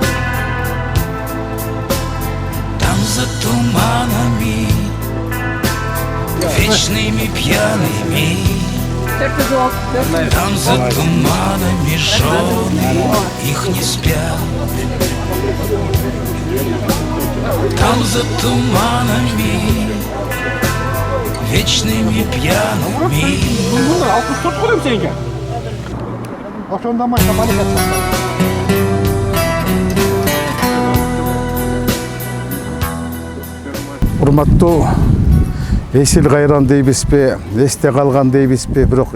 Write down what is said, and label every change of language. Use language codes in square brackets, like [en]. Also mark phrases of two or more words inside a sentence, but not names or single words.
[ru] Там за туманами, вечными пьяными, там за туманами жены их не спят. Там за туманами, вечными пьяными. [ky] Урматтуу эсил кайран дейбизби, эсте калган дейбизби, бирок